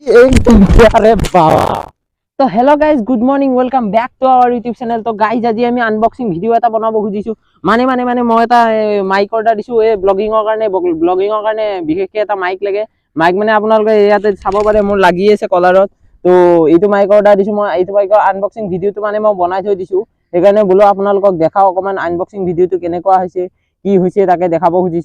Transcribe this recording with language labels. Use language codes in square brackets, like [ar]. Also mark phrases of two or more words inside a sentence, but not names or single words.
[hi] अरे बाबा तो [en] hello guys good morning welcome back to our YouTube channel. [as] तो गाइज আজি আমি [en] unboxing video [as] এটা বনাব খুজিছো মানে মই এটা [en] mic order [as] দিছো এই ব্লগিংৰ কাৰণে বিশেষকৈ এটা মাইক লাগে। মাইক মানে আপোনালোকে ইয়াতে চাব পাৰে মোৰ লাগি আছে কলাৰত। তো এইটো [en] mic order [as] দিছো মই এইটো মাইকৰ আনবক্সিং ভিডিওটো মানে মই বনাই থৈ দিছো সেইকাৰণে বোলো আপোনালোকক দেখাও অকমান আনবক্সিং ভিডিওটো কেনেকুৱা হৈছে কি হৈছে তাকে দেখাব খুজিছো।